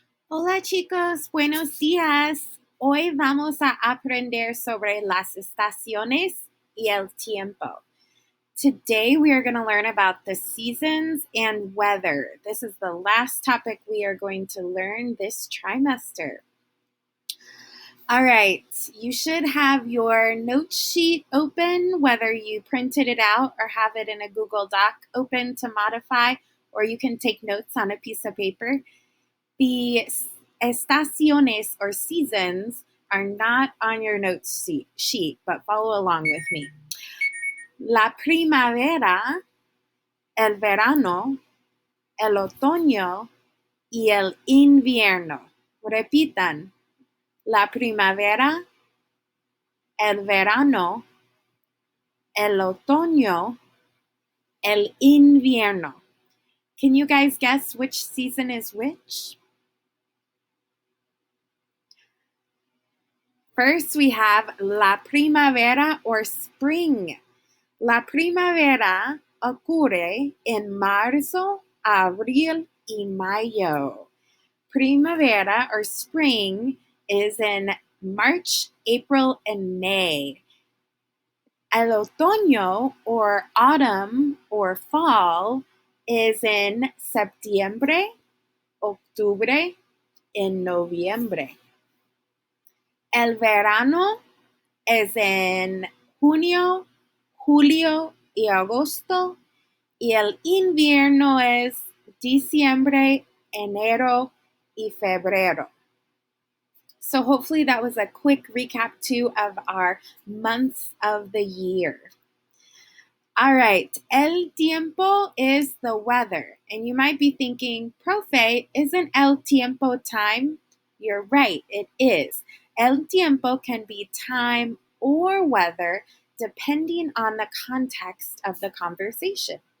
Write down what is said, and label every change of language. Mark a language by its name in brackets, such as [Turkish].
[Spanish] Hola chicos, buenos días. Hoy vamos a aprender sobre las estaciones y el tiempo. [English] Today we are going to learn about the seasons and weather. This is the last topic we are going to learn this trimester. All right, you should have your note sheet open, whether you printed it out or have it in a Google Doc open to modify, or you can take notes on a piece of paper. The estaciones or seasons are not on your notes sheet, but follow along with me. [Spanish] La primavera, el verano, el otoño y el invierno. Repitan. La primavera, el verano, el otoño, el invierno. [English] Can you guys guess which season is which? First, we have [Spanish] la primavera [English] or spring. [Spanish] La primavera ocurre en marzo, abril y mayo. [English] Primavera or spring is in March, April, and May. [Spanish] El otoño [English] or autumn or fall is in [Spanish] septiembre, octubre, [English] and [Spanish] noviembre. El verano es en junio, julio y agosto, y el invierno es diciembre, enero y febrero. [English] So hopefully that was a quick recap too of our months of the year. All right, [Spanish] el tiempo [English] is the weather. And you might be thinking, Profe, isn't [Spanish] el tiempo [English] time? You're right, it is. [Spanish] El tiempo [English] can be time or weather depending on the context of the conversation.